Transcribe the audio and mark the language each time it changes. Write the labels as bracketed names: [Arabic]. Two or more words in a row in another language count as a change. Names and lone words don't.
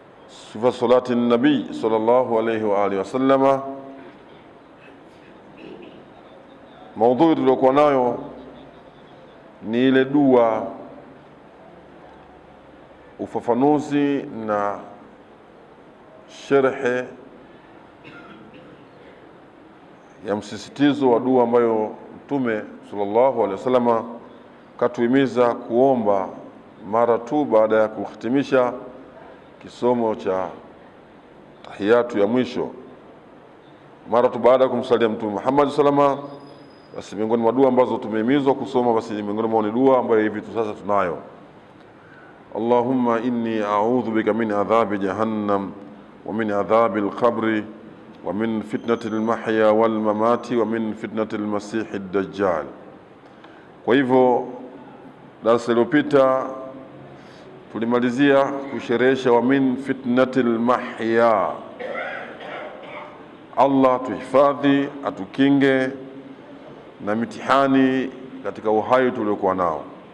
[Arabic] صفة صلاة النبي صلى الله عليه وآله وسلم. [Swahili] Maudhui tuliokuwa nayo ni ile dua, ufafanuzi na sharhe ya msisitizo wa dua ambayo Mtume [Arabic] صلى الله عليه وسلم [Swahili] katuhimiza kuomba mara tu baada ya kuhitimisha kisomo cha tahiyatu ya mwisho, mara tu baada ya kumsalia Mtume Muhammad [Arabic] صلى الله عليه وسلم. [Swahili] Basi miongoni mwa dua ambazo tumehimizwa kusoma, basi miongoni mwa ni dua ambayo hivi sasa tunayo: [Arabic] اللهم إني أعوذ بك من عذاب جهنم ومن عذاب القبر ومن فتنة المحيا والممات ومن فتنة المسيح الدجال. [Swahili] Kwa hivyo darasa lililopita tulimalizia kusherehesha [Arabic] ومن فتنة المحيا. [Swahili] Allah tuhifadhi, atukinge na mitihani katika uhai tuliokuwa nao.